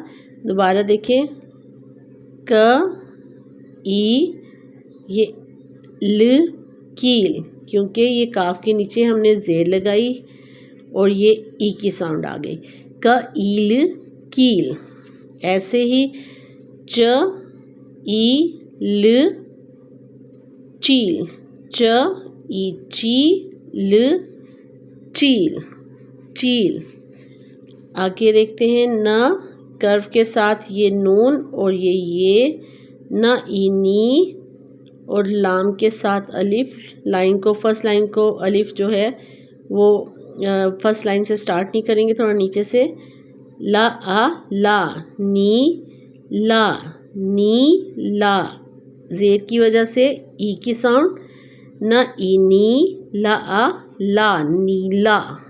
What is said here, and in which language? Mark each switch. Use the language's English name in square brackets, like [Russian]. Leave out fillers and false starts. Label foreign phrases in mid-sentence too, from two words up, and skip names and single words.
[Urdu] دوبارہ دیکھیں ای یہ ل کیل، کیونکہ یہ کاف کے نیچے ہم نے زیر لگائی اور یہ ای کی ساؤنڈ آ گئی ایل کیل. ایسے ہی ای ل چیل ای چی ل چیل چیل. آگے دیکھتے ہیں نا کرو کے ساتھ یہ نون اور یہ نا ای نی اور لام کے ساتھ الف. لائن کو [English] first line [Urdu] کو الف جو ہے وہ [English] first line [Urdu] سے سٹارٹ نہیں کریں گے، تھوڑا نیچے سے لا آ لا نی لا زیر کی وجہ سے ای کی ساؤنڈ نا ای نی لا آ لا نیلا.